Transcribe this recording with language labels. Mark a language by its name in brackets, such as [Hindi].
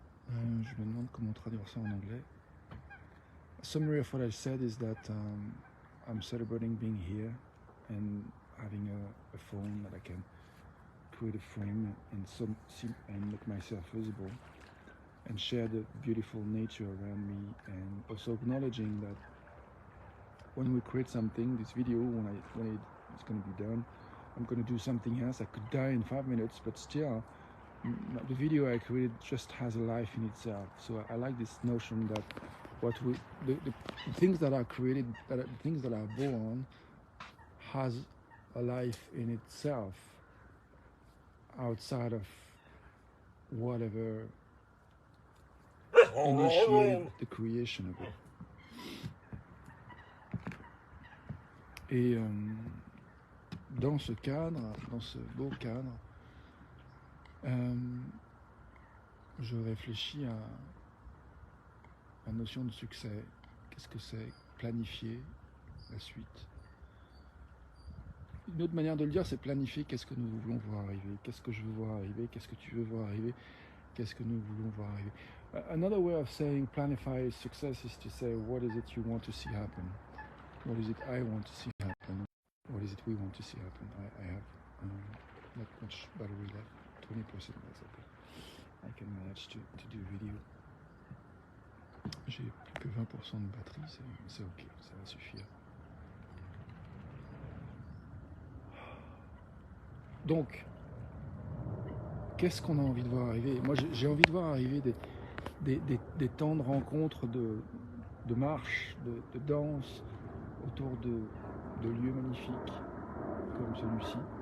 [French] Je me demande comment traduire ça en anglais. [English] A summary of what I said is that I'm celebrating being here and having a phone that I can create a frame and make myself visible and share the beautiful nature around me, and also acknowledging that when we create something, this video, when it's going to be done, I'm going to do something else. I could die in 5 minutes, but still, the video I created just has a life in itself. So I like this notion that the things that are created, the things that are born, has a life in itself outside of whatever initiated the creation of it. [French] Et dans ce cadre, dans ce beau cadre, je réfléchis à la notion de succès. Qu'est-ce que c'est? Planifier la suite. Une autre manière de le dire, c'est planifier qu'est-ce que nous voulons voir arriver, qu'est-ce que je veux voir arriver, qu'est-ce que tu veux voir arriver, qu'est-ce que nous voulons voir arriver. [English] Another way of saying planify success is to say, what is it you want to see happen? What is it I want to see happen? What is it we want to see happen? I have not much battery left, 20%, that's okay. I can manage to do video. [French] J'ai plus que 20% de batterie, c'est ok, ça va suffire. Donc, qu'est-ce qu'on a envie de voir arriver? Moi, j'ai envie de voir arriver des temps de rencontres, de marche, de danse, autour de lieux magnifiques, comme celui-ci.